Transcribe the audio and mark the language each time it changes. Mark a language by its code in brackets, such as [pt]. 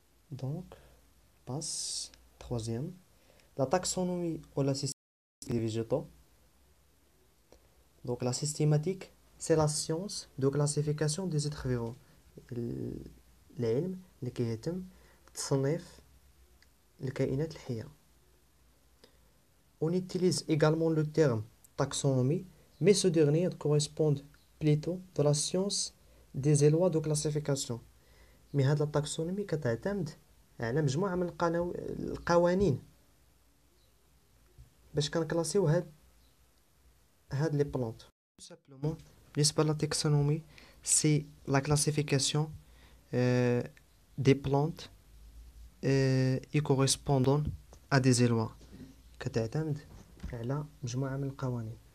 [fr] Donc, passe. Troisième, la taxonomie ou la systématique des végétaux. Donc, la systématique, c'est la science de classification des êtres vivants. [ar] العلم اللي كيهتم بتصنيف الكائنات الحية. [fr] On utilise également le terme taxonomie, mais ce dernier correspond plutôt de la science des lois de classification. [ar] Mais هاد la taxonomie كتعتمد على مجموعة من القوانين باش كنكلاسيو هاد les plantes. [fr] Tout simplement, بالنسبة la taxonomie, c'est la classification des plantes y correspondant à des lois [ar] كتعتمد على مجموعة من القوانين.